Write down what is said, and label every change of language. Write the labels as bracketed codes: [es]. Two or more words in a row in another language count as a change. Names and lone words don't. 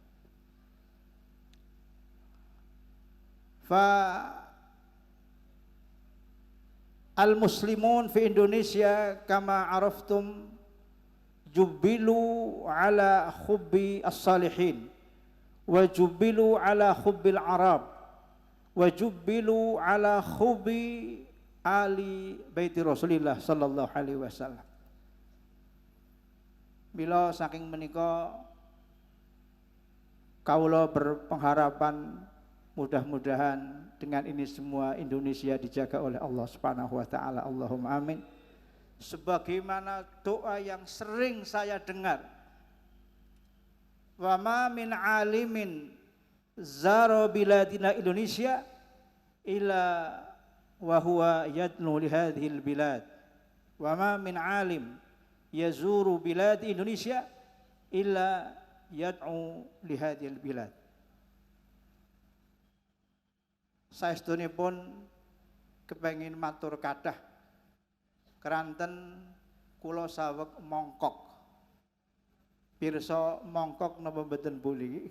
[ar] فالمسلمون في إندونيسيا كما عرفتم جبلوا على حب الصالحين وجبلوا على حب العرب وجبلوا على حب آل بيت رسول الله صلى الله عليه وسلم. [id] Bila [jv] saking menika kaula [id] berpengharapan mudah-mudahan dengan ini semua Indonesia dijaga oleh Allah [ar] سبحانه وتعالى. اللهم آمين. [id] Sebagaimana doa yang sering saya dengar, [ar] وما من عالم زار بلادنا إندونيسيا إلا وهو يدنو لهذه البلاد، وما من عالم يزور بلاد إندونيسيا إلا يدعو لهذه البلاد. [jv] Saestunipun kepengin matur kathah keranten kula saweg mongkok. Pirsa mongkok napa mboten buli?